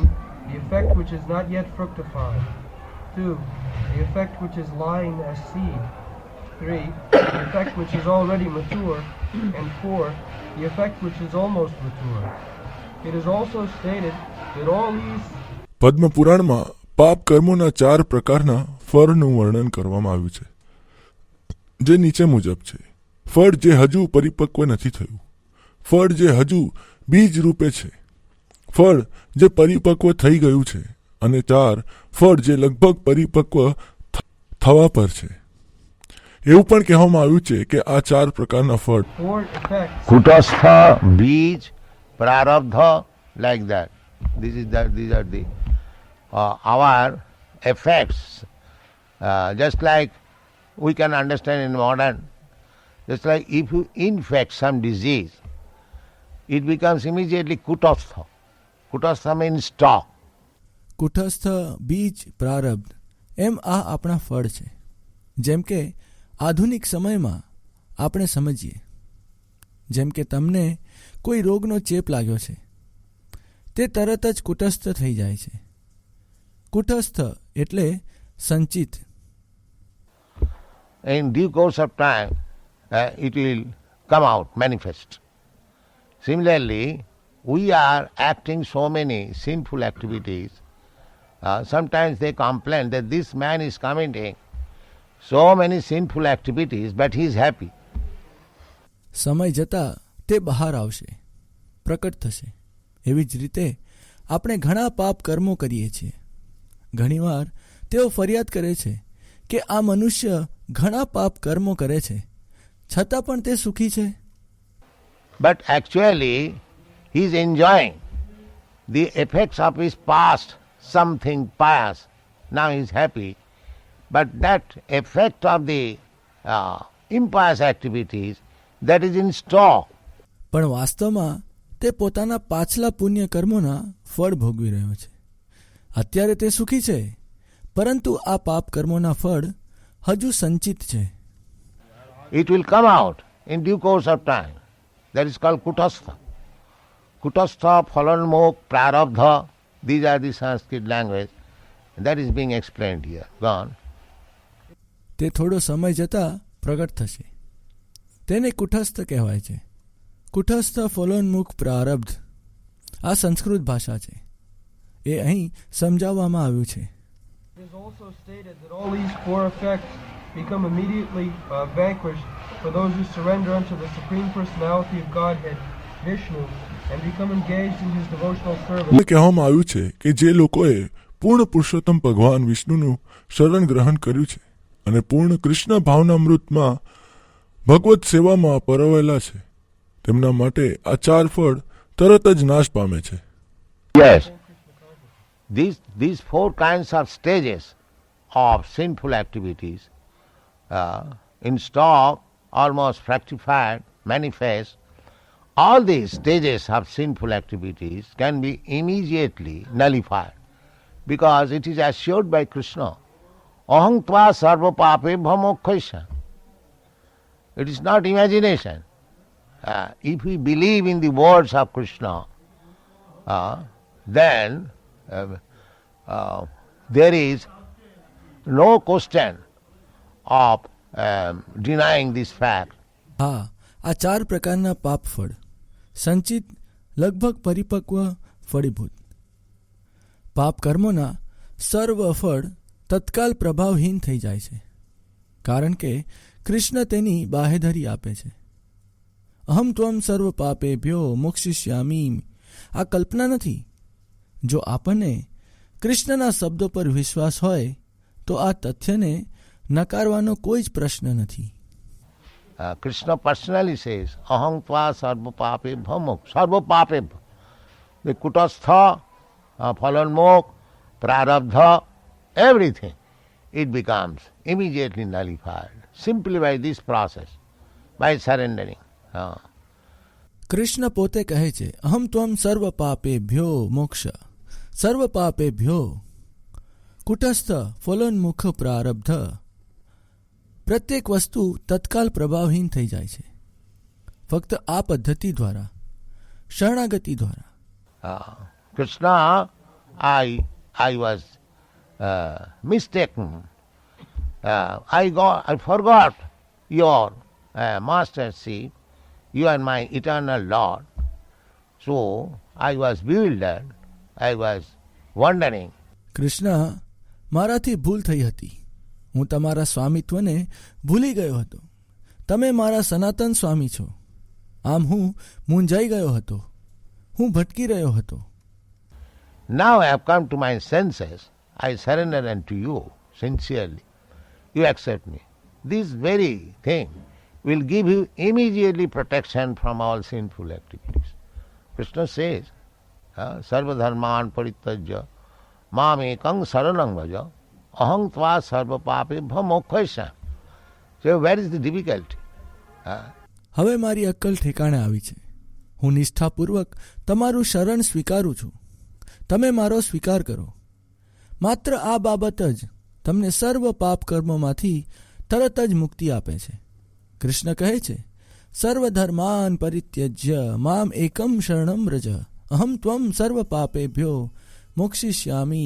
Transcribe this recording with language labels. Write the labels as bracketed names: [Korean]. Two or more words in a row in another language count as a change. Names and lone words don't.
[English] 1. the effect which is not yet fructified. 2. The effect which is lying as seed. 3. The effect which is already mature. And 4. The effect which is almost mature. It is also stated that all these [Gujarati] પદ્મ પુરાણમાં પાપ કર્મોના 4 પ્રકારના ફળનું વર્ણન કરવામાં આવ્યું છે, જે નીચે મુજબ છે. ફળ જે હજુ પરિપક્વ નથી થયું, ફળ જે હજુ બીજ રૂપે છે, ફળ જે પરિપક્વ થઈ ગયું છે, અને 4 ફળ જે લગભગ પરિપક્વ થવા પર છે. એવું પણ કહેવામાં આવ્યું છે કે આ 4 પ્રકારના ફળ [English] 4 effects Kutastha, Bij, Prarabdha, like that. These are the our effects. Just like we can understand in modern, just like if you infect some disease, it becomes immediately Kutastha. Kutastha means stock. [Gujarati] કુટસ્થ, બીજ, પ્રારબ્ધ એમ આ આપણા ફળ છે. જેમ કે આધુનિક સમયમાં આપણે સમજીએ, જેમ કે તમને કોઈ રોગનો ચેપ લાગ્યો છે, તે તરત જ કુટસ્થ થઈ જાય છે. કુટસ્થ એટલે સંચિત. [English] In due course of time, it will come out, manifest. Similarly, we are acting so many sinful activities. Sometimes they complain that this man is committing so many sinful activities, but he is happy. [Gujarati] સમય જતાં તે બહાર આવશે, પ્રકટ થશે. એવી જ રીતે આપણે ઘણા પાપ કર્મો કરીએ છીએ. ઘણીવાર તેઓ ફરિયાદ કરે છે કે આ મનુષ્ય ઘણા પાપ કર્મો કરે છે, છતાં પણ તે સુખી છે. [English] But actually, he is enjoying the effects of his past, something pious. Now he is happy. But that effect of the impious activities, that is in store. [Gujarati] પણ વાસ્તવમાં તે પોતાના પાછલા પુણ્ય કર્મોના ફળ ભોગવી રહ્યો છે. અત્યારે તે સુખી છે, પરંતુ આ પાપ કર્મોના ફળ હજુ સંચિત છે. [English] It will come out in due course of time. That is called Kutastha. Kutastha, Phalanmok, Prarabdha, these are the Sanskrit language. That is being explained here. Gone. [Gujarati] તે થોડો સમય જતાં પ્રગટ થશે. તેને કુટસ્થ કહેવાય છે. કુટસ્થ, ફલોન્મુખ, પ્રારબ્ધ આ સંસ્કૃત ભાષા છે. એ અહીં સમજાવવામાં આવ્યું છે. [English] It is also stated that all these 4 effects become immediately vanquished for those who surrender unto the Supreme Personality of Godhead, Vishnu, and become engaged in his devotional service. [Gujarati] કહેવામાં આવ્યું છે કે જે લોકોએ પૂર્ણ પુરુષોત્તમ ભગવાન વિષ્ણુનું શરણ ગ્રહણ કર્યું છે અને પૂર્ણ કૃષ્ણ ભાવનામૃતમાં ભગવત સેવામાં પરોવાયેલા છે, તેમના માટે આ 4 ફળ તરત જ નાશ પામે છે. [English] Yes. These 4 kinds of stages of sinful activities, in stock, almost fructified, manifest, all these stages of sinful activities can be immediately nullified because it is assured by Krishna. [Sanskrit] Aham tva sarva papebha moksha. [English] It is not imagination. If we believe in the words of Krishna, then there is no question of denying this fact. [Gujarati] હા, આ 4 પ્રકારના પાપ ફળ સંચિત, લગભગ પરિપક્વ, ફળીભૂત. પાપ કર્મોના સર્વ ફળ તત્કાલ પ્રભાવહીન થઈ જાય છે, કારણ કે કૃષ્ણ તેની બાહેધરી આપે છે. [Sanskrit] અહમ ત્વમ સર્વ પાપેભ્યો મોક્ષિષ્યામી [Gujarati] આ કલ્પના નથી. જો આપણને કૃષ્ણના શબ્દો પર વિશ્વાસ હોય તો આ તથ્યને નકારવાનો કોઈ જ પ્રશ્ન નથી. [English] Krishna personally says, [Sanskrit] Aham tva sarva papebha moksha. Sarva papebha. [English] The kutastha, phalanmok, prarabdha, everything, it becomes immediately nullified simply by this process, by surrendering. [Gujarati] કૃષ્ણ પોતે કહે છે, [Sanskrit] અહમ ત્વમ સર્વ પાપેભ્યો મોક્ષ. સર્વ પાપેભ્યો કુટસ્થ, ફલોન્મુખ, પ્રારબ્ધ. [Gujarati] પ્રત્યેક વસ્તુ તત્કાલ પ્રભાવહીન થઈ જાય છે ફક્ત આ પદ્ધતિ દ્વારા, શરણાગતિ દ્વારા. [English] Krishna I was mistaken. I forgot your mastership. You are my eternal Lord. So I was bewildered. I was wondering. [Gujarati] કૃષ્ણ, મારાથી ભૂલ થઈ હતી. હું તમારા સ્વામિત્વને ભૂલી ગયો હતો. તમે મારા સનાતન સ્વામી છો. આમ હું મૂંઝાઈ ગયો હતો. હું ભટકી રહ્યો હતો. [English] Now I have come to my senses. I surrender unto you sincerely. You accept me. This very thing will give you immediately protection from all sinful activities. Krishna says, [Sanskrit] Sarvadharman parityajya mam ekam saranam vaja aham tva sarva papebhyo mokshaysam. [English] So where is the difficulty? [Gujarati] હવે મારી અક્કલ ઠેકાણે આવી છે. હું નિષ્ઠાપૂર્વક તમારું શરણ સ્વીકારું છું. તમે મારો સ્વીકાર કરો. માત્ર આ બાબત જ તમને સર્વ પાપ કર્મોમાંથી તરત જ મુક્તિ આપે છે. કૃષ્ણ કહે છે, [Sanskrit] સર્વધર્માન પરિત્યજ્ય મામ એકમ શરણમ વ્રજ અહમ ત્વમ સર્વ પાપેભ્યો મોક્ષિષ્યામી.